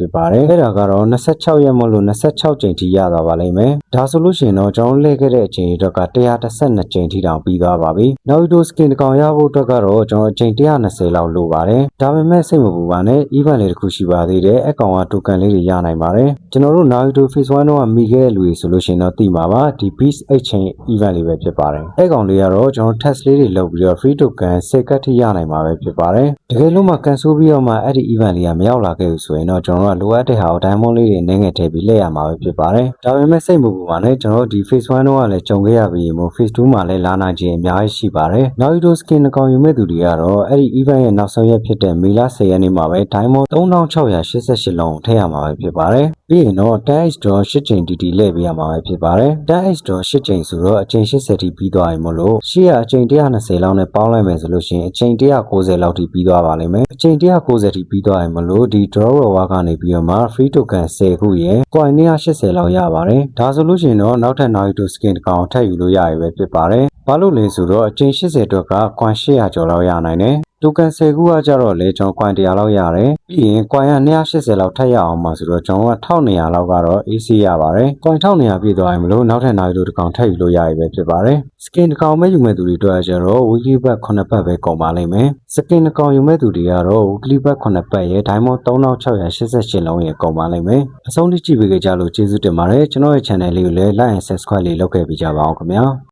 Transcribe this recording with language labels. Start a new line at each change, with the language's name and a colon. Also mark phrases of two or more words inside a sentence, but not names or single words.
Burmese: ဖြစ်ပါတယ်အဲ့ဒါကတော့26ရက်မလို့26ချိန်ထိရသွားပါလိမ့်မယ်ဒါဆိုလို့ရှိရင်တော့ကျွန်တော်လှည့်ခဲ့တဲ့အချိန်အတွက်က112ချိန်ထိတောင်ပြီးသွားပါပြီ Naruto skin တစ်ကောင်ရဖို့အတွက်ကတော့ကျွန်တော်အချိန်120လောက် လိုပါတယ်ဒါပေမဲ့စိတ်မပူပါနဲ့ event လေးတစ်ခုရှိပါသေးတယ်အကောင်က token လေးတွေရနိုင်ပါတယ်ကျွန်တော်တို့ Naruto phase 1တော့မိခဲ့တဲ့လူတွေဆိုလို့ရှိရင်တော့သိ မှာပါဒီ beast 8
English: chain event
Burmese: လေးပဲဖြစ်ပါတယ်အဲ့ကောင်လေးကတော့ကျွန်တော် test လေးတွေလုပ်ပြီးတော့
English: free token
Burmese: 10ကတ်ထိရနိုင်မှာပဲဖြစ်ပါတယ်တကယ်လို့မှ cancel ပြီးတော့မှအဲ့ဒီ event လေးကမရောက်လာခဲ့ဘူးဆိုရင်တော့ကျွန်တော်တို့ကလိုအပ်တဲ့ဟာကို diamond လေးတွေနည်းငယ်ထည့်ပြီးလှည့်ရမှာပဲဖြစ်ပါတယ်ဒါပေမဲ့စိတ်မပူပါနဲ့ကျွန်တော်တို့ဒီ phase 1တော့ကလည်းကြုံခဲ့ရပြီးမို့ phase 2မှာလည်းလာနိုင်ခြင်းအများကြီးရှိပါတယ် Naruto skin အကောင်ယူမဲ့သူတွေကတော့အဲ့ဒီ event ရဲ့နောက်ဆုံးရက်ဖြစ်တဲ့ May 10ရက်နေ့မှာပဲ diamond 3688လုံးထည့်ရမှာပဲဖြစ်ပါတယ်ပြီးရင်တော့ 10x draw 8ချိန်တီတီလှည့်ပေးရမှာပဲဖြစ်ပါတယ် 10x draw 8ချိန်ဆိုတော့အချိန်80ထိပြီးသွားပြီမို့လို့ရှေ့ကအချိန်120လောက်နဲ့ပေါင်းလိုက်မယ်ဆိုလို့ရှိရင်အချိန်190 လောက်ထိပြီးသွားပါလိမ့်မယ်အချိန်190ထိပြီးသွားရင်မလို့ဒီ
English: draw reward
Burmese: ကနေပြီးတော့မှ
English: free token
Burmese: 10ခုရယ် coin 180လောက်ရပါတယ်ဒါဆိုလို့ရှိရင်တော့နောက်ထပ် Naruto skin တစ်ကောင်ထပ်ယူလို့ရပြီပဲဖြစ်ပါတယ်ဘာလို့လဲဆိုတော့အချိန်80အတွက်က coin 800ကျော်လောက်ရနိုင်တယ်token 10ခုကကြ တော့လေကျွန်တော် coin 100လောက်ရတယ်ပြီးရင် coin က180လောက်ထပ်ရအောင်ပါဆိုတော့ကျွန်တော်က1200လောက်ကတော့ AC ရပါတယ် coin 1200ပြည့်သွားရင်မလို့နောက်ထပ် Naruto တစ်ကောင်ထပ်ယူလို့ရပြီပဲဖြစ်ပါတယ် skin တစ်ကောင်ပဲယူမဲ့သူတွေအတွက်ကျတော့
English: weekly bet
Burmese: 9ဘတ်ပဲကုန်ပါလိမ့်မယ် skin တစ်ကောင်ယူမဲ့သူတွေကတော့
English: weekly bet
Burmese: 9ဘတ်ရဲ့ diamond 3688လုံးရဲ့ကုန်ပါလိမ့်မယ်အဆုံးထိကြည့်ပေးကြလို့ကျေးဇူးတင်ပါတယ်ကျွန်တော်ရဲ့ channel လေးကိုလည်း
English: like and subscribe
Burmese: လေးလုပ်ခဲ့ပေးကြပါအောင်ခင်ဗျာ